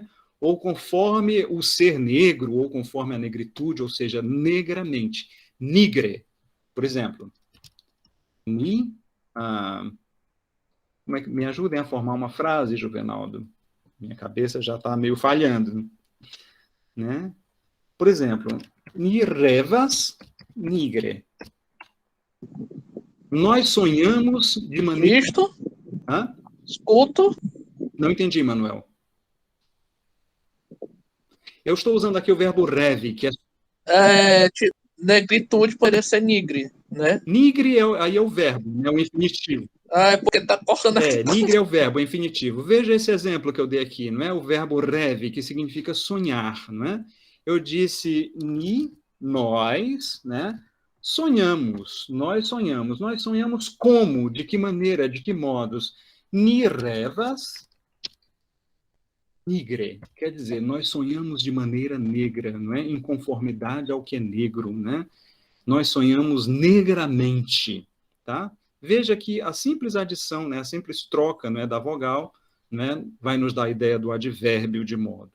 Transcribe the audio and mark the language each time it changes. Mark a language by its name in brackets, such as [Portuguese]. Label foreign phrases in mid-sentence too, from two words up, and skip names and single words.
[Portuguese] Ou conforme o ser negro, ou conforme a negritude, ou seja, negramente. Nigre, por exemplo. Como é que, me ajudem a formar uma frase, Juvenaldo? Minha cabeça já está meio falhando. Né? Por exemplo, [Esperanto] ni revas nigre. [Portuguese] Nós sonhamos de maneira... Visto? Hã? Escuto? Não entendi, Manuel. Eu estou usando aqui o verbo reve, que é... negritude poderia ser nigre, né? Nigre aí é o verbo, é o infinitivo. Ah, é porque tá cortando aqui. Nigre é o verbo, é infinitivo. Veja esse exemplo que eu dei aqui, não é? O verbo rêve, que significa sonhar, não é? Eu disse nós, né? Sonhamos, nós sonhamos. Nós sonhamos como? De que maneira? De que modos? [Esperanto] Ni revas, nigre. [Portuguese] Quer dizer, nós sonhamos de maneira negra, não é? Em conformidade ao que é negro, né? Nós sonhamos negramente, tá? Veja que a simples adição, né, a simples troca, né, da vogal, né, vai nos dar a ideia do advérbio de modo.